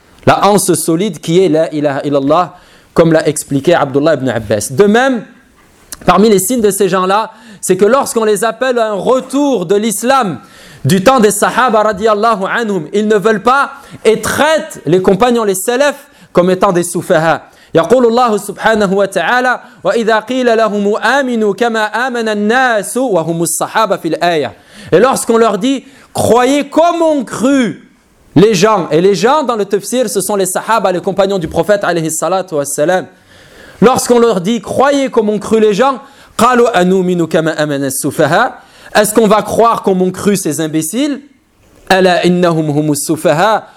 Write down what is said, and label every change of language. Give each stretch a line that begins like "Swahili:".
French: La anse solide qui est la ilaha illallah, comme l'a expliqué Abdullah ibn Abbas. De même, parmi les signes de ces gens-là, c'est que lorsqu'on les appelle à un retour de l'islam, du temps des sahaba radiallahu anhum, ils ne veulent pas et traitent les compagnons, les salafs, comme étant des soufaha.
Arabic: يقول الله سبحانه وتعالى وإذا قيل لهم آمنوا كما آمن الناس وهم الصحابة في الآية.
French: Et lorsqu'on leur dit croyez comme ont cru les gens, et les gens dans le tafsir ce sont les sahaba, les compagnons du prophète alayhi salatu wassalam. Lorsqu'on leur dit croyez comme ont cru les gens,
Arabic: قالوا أنؤمن كما آمن السفهاء.
French: Est-ce qu'on va croire comme ont cru ces imbéciles?
Arabic: Ala innahum humus sufaha.